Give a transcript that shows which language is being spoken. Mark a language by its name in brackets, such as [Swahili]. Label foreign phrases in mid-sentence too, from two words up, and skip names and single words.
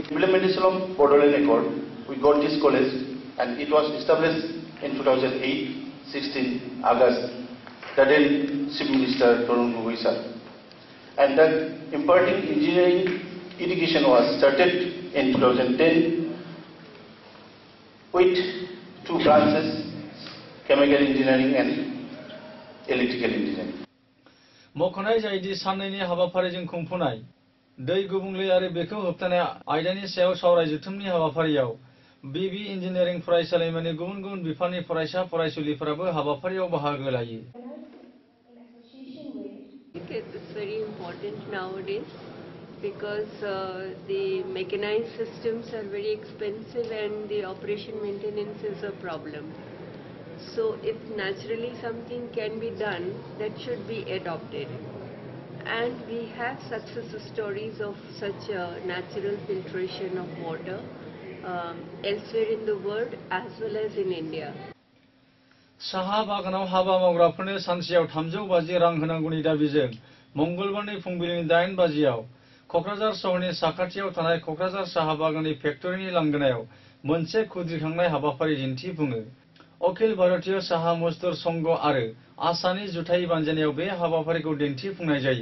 [English] implementation of Bodoland Accord, we got this college and it was established in 2008, 16 August, the then Chief Minister Tarun Gogoi sir. And then imparting engineering education was started in 2010 with 2 branches, chemical engineering and electrical engineering. [Bodo] मख'नाय जायोदि साननैनि हाबाफारिजों खुंफुनाय दै गुबुंले आरो बेखौ होबथानाय आयदानि सायाव सावराय जथुमनि हाबाफारियाव बिबि इन्जिनियारिं फरायसालिमानि गुबुन गुबुन बिफाननि फरायसा फरायसुलिफोराबो हाबाफारियाव बाहागो लायो। [English] It's very important nowadays because the mechanized systems are very expensive and the operation maintenance is a problem. So if naturally something can be done, that should be adopted. And we have success stories of such natural filtration of water elsewhere in the world as well as in India. [Bodo] साहा बागानाव हाबा मावग्राफोरनो सानसेयाव 350 रां होनांगौनि दाबिजों मंगलबारनि फुंबिलिनि 8 बाजियाव क'क्राझार सहरनि साखाथियाव थानाय क'क्राझार साहा बागाननि फेक्टरिनि लांगोनायाव मोनसे खुद्रिखांनाय हाबाफारि दिन्थिफुङो। अखिल भारतीय साहा मजदुर संघ आरो आसामनि जुथाइ बानजायनायाव बे हाबाफारिखौ दिन्थिफुंनाय जायो।